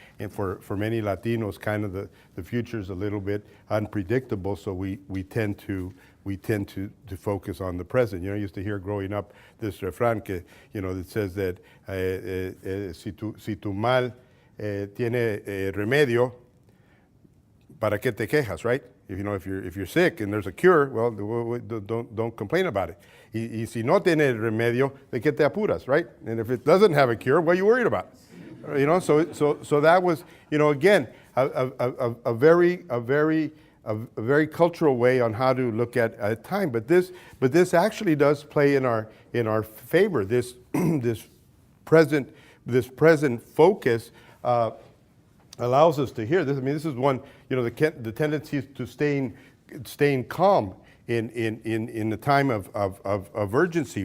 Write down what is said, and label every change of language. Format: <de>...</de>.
<en>And for many Latinos, kind of the future is a little bit unpredictable, so we tend to focus on the present. I used to hear growing up this refrán that says that si tu mal tiene remedio, ¿para qué te quejas, right? If you're sick and there's a cure, well, don't complain about it.</en> <es>Y si no tiene remedio, ¿de qué te apuras, right?</es> <en>And if it doesn't have a cure, what are you worried about? So that was, again, a very a very cultural way on how to look at time. But this actually does play in our favor. This this present focus allows us to hear this. I mean, this is one, the tendency to staying calm in the time of urgency.</en>